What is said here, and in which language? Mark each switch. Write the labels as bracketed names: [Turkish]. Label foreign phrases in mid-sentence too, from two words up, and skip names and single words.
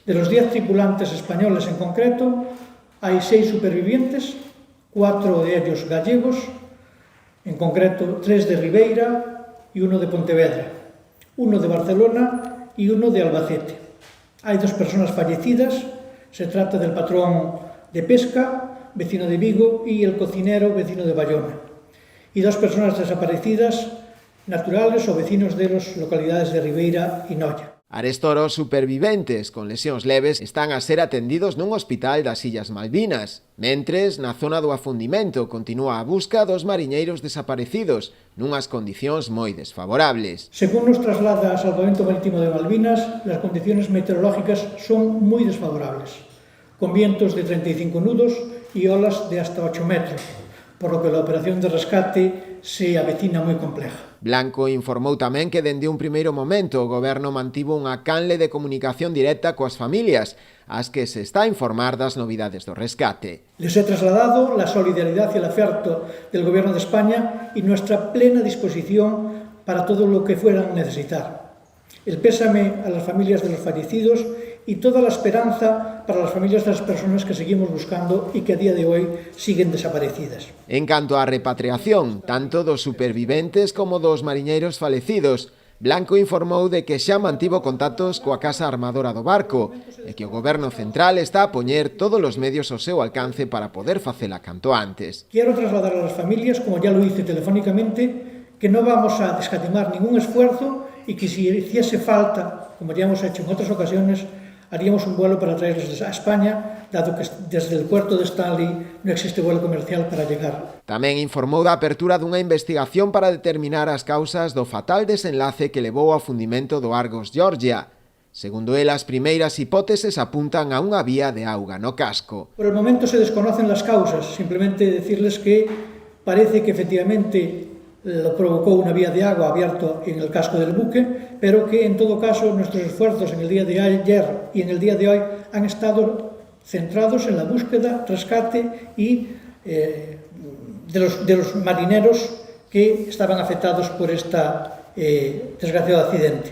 [Spanish] De los 10 tripulantes españoles en concreto, hai 6 supervivientes, 4 de ellos gallegos, en concreto 3 de Ribeira e 1 de Pontevedra, 1 de Barcelona e 1 de Albacete. Hai 2 personas fallecidas, se trata del patrón de pesca, vecino de Vigo, y el cocinero, vecino de Bayona. Y 2 personas desaparecidas, naturales o vecinos de las localidades de Ribeira y Noia. [Galician] Arestora, os superviventes con lesións leves están a ser atendidos nun hospital das Illas Malvinas. Mentres, na zona do afundimento continúa a busca dos mariñeiros desaparecidos nunhas condicións moi desfavorables. [Spanish] Según nos traslada a Salvamento Marítimo de Malvinas, las condiciones meteorológicas son muy desfavorables, con vientos de 35 nudos y olas de hasta 8 metros, por lo que la operación de rescate se avecina moi compleja. [Galician] Blanco informou tamén que dende un primeiro momento o Goberno mantivo unha canle de comunicación directa coas familias, ás que se está a informar das novidades do rescate. [Spanish] Les he trasladado la solidaridad y el afecto del Gobierno de España y nuestra plena disposición para todo lo que fueran a necesitar. El pésame a las familias de los fallecidos y toda la esperanza para las familias de las personas que seguimos buscando y que a día de hoy siguen desaparecidas. [Galician] En canto á repatriación, tanto dos superviventes como dos mariñeiros falecidos, Blanco informou de que xa mantivo contactos coa Casa Armadora do barco e que o Goberno Central está a poñer todos os medios ao seu alcance para poder facela canto antes. [Spanish] Quiero trasladar a las familias, como ya lo hice telefónicamente, que no vamos a escatimar ningún esfuerzo y que si hiciese falta, como ya hemos hecho en otras ocasiones, haríamos un vuelo para traerles a España, dado que desde el puerto de Stanley non existe vuelo comercial para llegar. [Galician] Tamén informou da apertura dunha investigación para determinar as causas do fatal desenlace que levou ao fundimento do Argos Georgia. Segundo él, as primeiras hipóteses apuntan a unha vía de auga no casco. [Spanish] Por el momento se desconocen las causas, simplemente decirles que parece que efectivamente lo provocó una vía de agua abierta en el casco del buque, pero que en todo caso nuestros esfuerzos en el día de ayer y en el día de hoy han estado centrados en la búsqueda, rescate y de los marineros que estaban afectados por esta desgraciado accidente.